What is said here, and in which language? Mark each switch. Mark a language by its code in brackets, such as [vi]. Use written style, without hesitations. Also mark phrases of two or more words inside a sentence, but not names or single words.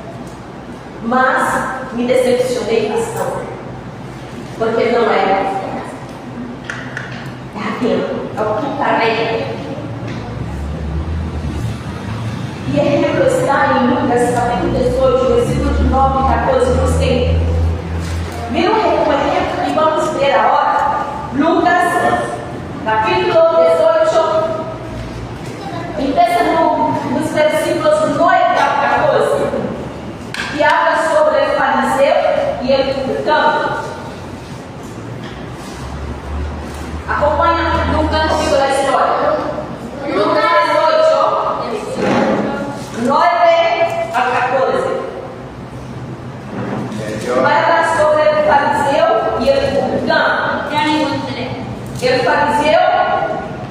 [pt] Mas me decepcionei bastante, porque não é aquilo, é o que carrega. E a Bíblia está em Lucas capítulo 18, versículo de 9 e 14, nos tem. Viram o recolhimento e vamos ver agora Lucas capítulo 18, empieza nos versículos 9 a 14, que habla sobre o fariseu e o publicano. Acompanha Lucas, diga a história. Lucas 18, 9 a 14. Vai falar sobre o fariseu e o publicano. [es] Ya encontré. [pt] O fariseu